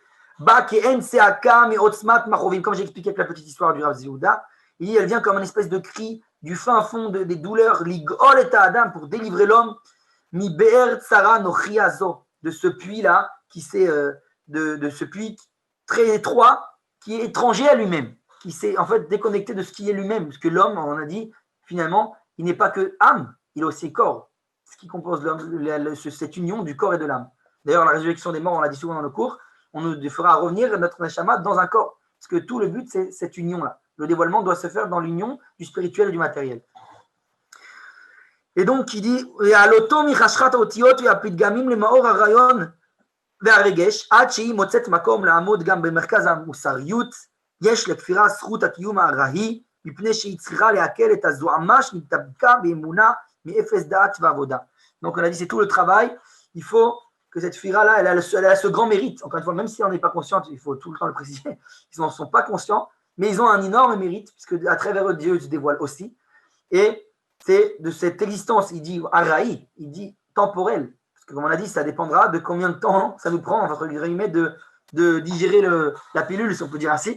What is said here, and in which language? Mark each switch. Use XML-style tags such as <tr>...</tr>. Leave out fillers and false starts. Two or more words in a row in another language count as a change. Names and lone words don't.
<fr>Comme j'ai expliqué avec la petite histoire du Rav Zéhouda, elle vient comme une espèce de cri du fin fond des douleurs,</fr> <he>לגאול את האדם,</he> <fr>pour délivrer l'homme,</fr> <he>מבאר צרה נוכריה זו,</he> <fr>de ce puits-là, de ce puits très étroit, qui est étranger à lui-même, qui s'est en fait déconnecté de ce qui est lui-même, parce que l'homme, on a dit, finalement, il n'est pas que âme, il est aussi corps, ce qui compose cette union du corps et de l'âme. D'ailleurs, la résurrection des morts, on l'a dit souvent dans nos cours, on nous fera revenir notre neshama dans un corps, parce que tout le but, c'est cette union-là. Le dévoilement doit se faire dans l'union du spirituel et du matériel. Et donc, il dit,</fr> <he>עד שהיא מוצאת מקום לעמוד גם במרכז המוסריות, יש לכפירה זכות הקיום ההיא, מפני שהיא צריכה להקל את הזוהמה שנתדבקה באמונה מאפס דעת ועבודה.</he> <fr>Donc on a dit c'est tout le travail, il faut que cette fira-là, elle a ce grand mérite, encore une fois, même si on n'est pas conscient, il faut tout le temps le préciser, ils n'en sont pas conscients, mais ils ont un énorme mérite, puisque à travers eux, Dieu se dévoile aussi, et c'est de cette existence, il dit araï, il dit temporelle, comme on a dit, ça dépendra de combien de temps ça nous prend, entre guillemets, de digérer la pilule, si on peut dire ainsi.</fr>